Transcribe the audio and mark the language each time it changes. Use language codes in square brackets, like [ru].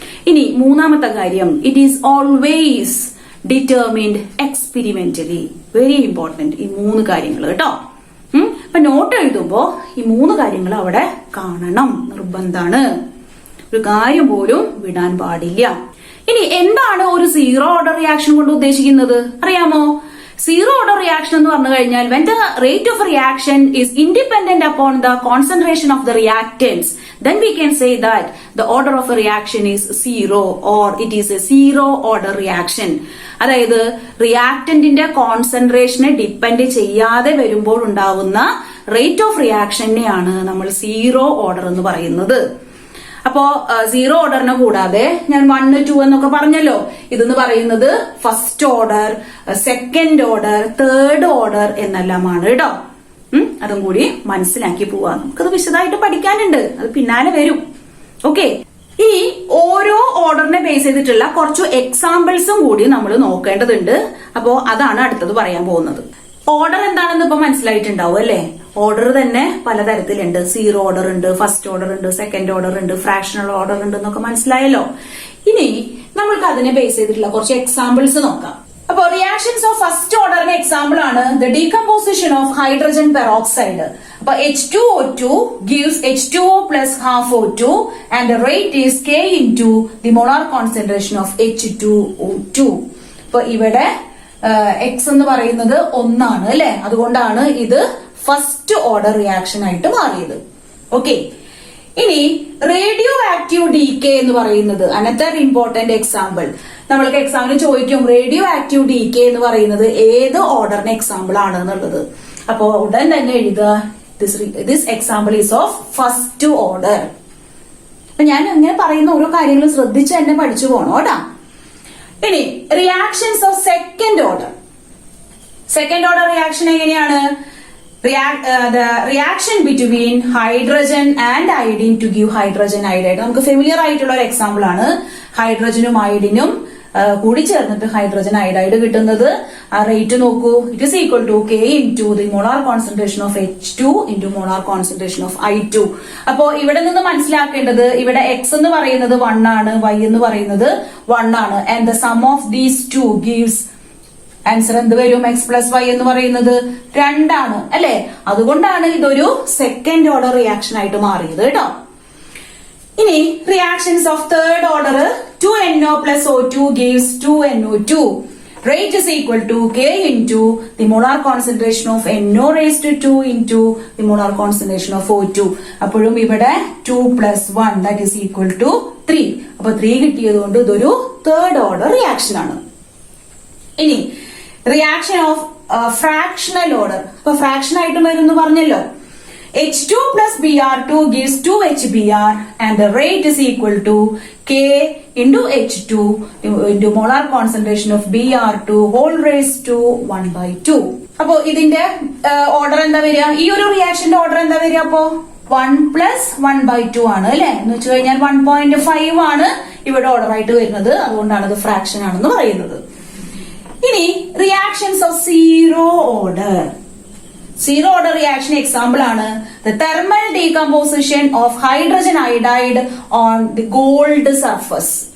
[ml] ഇനി മൂന്നാമത്തെ കാര്യം, [en] It is always determined experimentally. [ml] Very important ഈ 3 കാര്യങ്ങൾ കേട്ടോ. അപ്പൊ നോട്ട് എഴുതുമ്പോ ഈ 3 കാര്യങ്ങൾ അവിടെ കാണണം, നിർബന്ധാണ്. ഒരു കാര്യം പോലും വിടാൻ പാടില്ല. ഇനി എന്താണ് ഒരു സീറോ ഓർഡർ റിയാക്ഷൻ കൊണ്ട് ഉദ്ദേശിക്കുന്നത് അറിയാമോ? സീറോ ഓർഡർ റിയാക്ഷൻ എന്ന് പറഞ്ഞു കഴിഞ്ഞാൽ [en] when the rate of reaction is independent upon the concentration of the reactants, then we can say that the order of a reaction is zero or it is a zero order reaction. [ml] അതായത് റിയാക്ടന്റിന്റെ കോൺസെൻട്രേഷനെ depend ചെയ്യാതെ വരുമ്പോൾ ഉണ്ടാവുന്ന rate of റിയാക്ഷനെയാണ് നമ്മൾ zero order എന്ന് പറയുന്നത്. അപ്പോ zero ഓർഡറിനെ കൂടാതെ ഞാൻ 1, 2 എന്നൊക്കെ പറഞ്ഞല്ലോ. ഇതെന്ന് പറയുന്നത് first order, second order, third order എന്നെല്ലാമാണ് കേട്ടോ. അതും കൂടി മനസ്സിലാക്കി പോവാ. നമുക്കത് വിശദമായിട്ട് പഠിക്കാനുണ്ട്, അത് പിന്നാലെ വരും. ഓക്കെ, ഇനി ഓരോ ഓർഡറിനെ ബേസ് ചെയ്തിട്ടുള്ള കുറച്ച് എക്സാമ്പിൾസും കൂടി നമ്മൾ നോക്കേണ്ടതുണ്ട്. അപ്പോ അതാണ് അടുത്തത് പറയാൻ പോകുന്നത്. ഓർഡർ എന്താണെന്ന് ഇപ്പൊ മനസ്സിലായിട്ടുണ്ടാവും അല്ലെ? ഓർഡർ തന്നെ പലതരത്തിലുണ്ട്. സീറോ ഓർഡർ ഉണ്ട്, ഫസ്റ്റ് ഓർഡർ ഉണ്ട്, സെക്കൻഡ് ഓർഡർ ഉണ്ട്, ഫ്രാക്ഷണൽ ഓർഡർ ഉണ്ട് എന്നൊക്കെ മനസ്സിലായല്ലോ. ഇനി നമ്മൾക്ക് അതിനെ ബേസ് ചെയ്തിട്ടുള്ള കുറച്ച് എക്സാമ്പിൾസ് നോക്കാം. അപ്പൊ റിയാക്ഷൻസ് ഓഫ് ഫസ്റ്റ് ഓർഡറിന്റെ എക്സാമ്പിൾ ആണ് [en] The decomposition of hydrogen peroxide. അപ്പൊ H2O2 gives H2O plus half O2 and the rate is K into the molar concentration of H2O2. [ml] അപ്പൊ ഇവിടെ X എന്ന് പറയുന്നത് 1 ആണ് അല്ലെ? അതുകൊണ്ടാണ് ഇത് ഫസ്റ്റ് ഓർഡർ റിയാക്ഷൻ ആയിട്ട് മാറിയത്. ഓക്കെ, ഇനി റേഡിയോ ആക്റ്റീവ് ഡീകെ എന്ന് പറയുന്നത് [en] Another important example. [ml] നമ്മൾക്ക് എക്സാമിന് ചോദിക്കും റേഡിയോ ആക്റ്റീവ് ഡീകെ എന്ന് പറയുന്നത് ഏത് ഓർഡറിന് എക്സാമ്പിൾ ആണ് എന്നുള്ളത്. അപ്പോ ഉടൻ തന്നെ എഴുതുക [en] This example is of first order. [ml] അപ്പൊ ഞാൻ ഇങ്ങനെ പറയുന്ന ഓരോ കാര്യങ്ങളും ശ്രദ്ധിച്ച് തന്നെ പഠിച്ചു പോകണം കേട്ടാ. ഇനി reactions of second order. Second order reaction എങ്ങനെയാണ്? [en] the reaction between hydrogen and iodine to give hydrogen iodide. [ml] നമുക്ക് ഫെമിലിയർ ആയിട്ടുള്ള ഒരു എക്സാമ്പിൾ ആണ്. ഹൈഡ്രജനും അയോഡിനും കൂടി ചേർന്നിട്ട് ഹൈഡ്രജൻ അയഡൈഡ് കിട്ടുന്നത്. ആ റേറ്റ് നോക്കൂ, [en] It is equal to K into the molar concentration of H2 into molar concentration of I2. [ml] അപ്പോ ഇവിടെ നിന്ന് മനസ്സിലാക്കേണ്ടത്, ഇവിടെ X എന്ന് പറയുന്നത് 1 ആണ്, Y എന്ന് പറയുന്നത് 1 ആണ്. [en] and the sum of these two gives answer [ml] എന്ത് വരും? X പ്ലസ് Y എന്ന് പറയുന്നത് 2 ആണ് അല്ലെ? അതുകൊണ്ടാണ് ഇതൊരു സെക്കൻഡ് ഓർഡർ റിയാക്ഷൻ ആയിട്ട് മാറിയത് കേട്ടോ. [en] ഇനി reactions of third order, 2NO plus O2 gives 2NO2. Rate is equal to K into the molar concentration of NO raised to 2 into the molar concentration of O2. [ml] അപ്പോഴും ഇവിടെ [en] 2 plus 1 that is equal to 3. [ml] അപ്പൊ 3 കിട്ടിയത് കൊണ്ട് ഇതൊരു third order reaction ആണ്. ഇനി reaction of fractional order, അപ്പൊ fraction ആയിട്ട് വരും എന്ന് പറഞ്ഞല്ലോ. [en] H2 plus Br2 gives 2HBr and the rate is equal to K into H2 into molar concentration of Br2 whole raised to 1/2. [ml] അപ്പോ ഇതിന്റെ ഓർഡർ എന്താ വരിക? ഈ ഒരു റിയാക്ഷന്റെ ഓർഡർ എന്താ വരിക? അപ്പോ 1 plus 1/2 ആണ് അല്ലെ? എന്ന് വെച്ച് കഴിഞ്ഞാൽ 1.5 ആണ് ഇവിടെ ഓർഡർ ആയിട്ട് വരുന്നത്. അതുകൊണ്ടാണ് ഇത് ഫ്രാക്ഷൻ ആണെന്ന് പറയുന്നത്. ഇനി reactions of zero order. Zero order reaction example ആണ് [en] The thermal decomposition of hydrogen iodide on the gold surface.